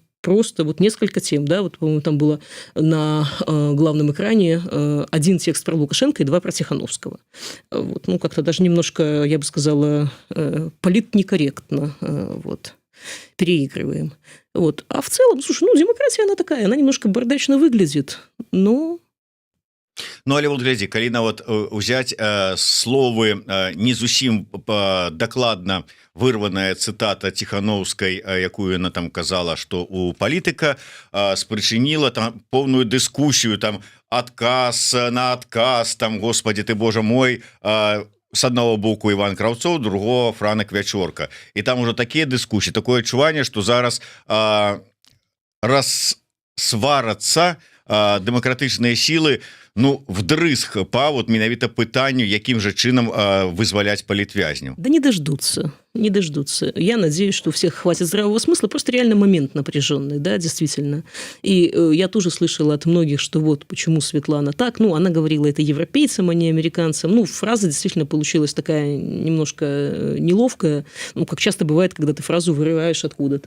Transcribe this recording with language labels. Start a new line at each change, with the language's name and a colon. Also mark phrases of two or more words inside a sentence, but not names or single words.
Russian: Просто вот несколько тем, да, вот, по-моему, там было на главном экране один текст про Лукашенко и два про Тихановского. Вот, ну, как-то даже немножко, я бы сказала, политнекорректно вот, переигрываем. Вот. А в целом, слушай, ну, демократия, она такая, она немножко бардачно выглядит, но...
Belarusian: Ну, але вот глядзі, калі нават узяць словы не зусім дакладна вырваная цытата Тихановскай, якую она там казала, што у палітыка спрычыніла там поўную дыскусію, там адказ на адказ, там,
Russian: господи ты, боже мой, с одного боку Иван Кравцов, другого Франак Вячорка.
Belarusian: І там уже такія дыскусіі, такое адчуванне, што зараз рассварацца дэмакратычныя сілы, ну, вдрызг па вот менавіта пытанню, яким же чынам вызваляць палітвязняў.
Russian: Да не дождутся, не дождутся. Я надеюсь, что у всех хватит здравого смысла, просто реально момент напряженный, да, действительно. И я тоже слышала от многих, что вот почему Светлана так, ну, она говорила это европейцам, а не американцам. Ну, фраза действительно получилась такая немножко неловкая, ну, как часто бывает, когда ты фразу вырываешь откуда-то.